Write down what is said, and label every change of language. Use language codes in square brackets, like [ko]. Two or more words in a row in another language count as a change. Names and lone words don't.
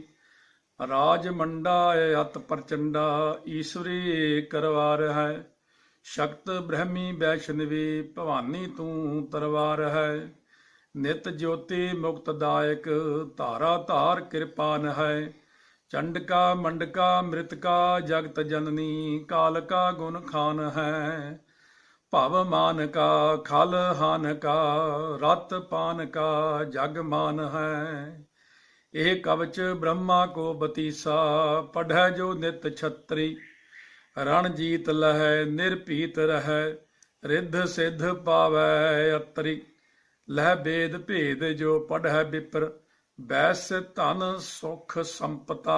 [bra] ਰਾਜ ਮੰਡਾ ਅਤ ਪ੍ਰਚੰਡਾ ਈਸ਼ਵਰੀ ਕਰਵਾਰ ਹੈ। ਸ਼ਕਤ ਬ੍ਰਹਮੀ ਵੈਸ਼ਨਵੀ ਭਵਾਨੀ ਤੂੰ ਤਰਵਾਰ ਹੈ। ਨਿਤ ਜੋਤੀ ਮੁਕਤਦਾਇਕ ਧਾਰਾ ਧਾਰ ਕਿਰਪਾਨ ਹੈ। चंडका मंडका मृतका जगत जननी, काल का गुण खान है। भव मान का खल हान का, रत पान का जग मान है। ਇਹ ਕਵਚ ਬ੍ਰਹਮਾ ਕੋ ਬਤੀਸਾ, ਪੜ੍ਹੈ ਜੋ ਨਿਤ ਛਤਰੀ। ਰਣ ਜੀਤ ਲਹੈ ਨਿਰਭੀਤ ਰਹੈ, ਰਿੱਧ ਸਿੱਧ ਪਾਵੈ ਅਤਰੀ। ਲਹਿ ਬੇਦ ਭੇਦ ਜੋ ਪੜ੍ਹੈ ਬਿਪਰ, ਬੈਸ ਧਨ ਸੁਖ ਸੰਪਤਾ।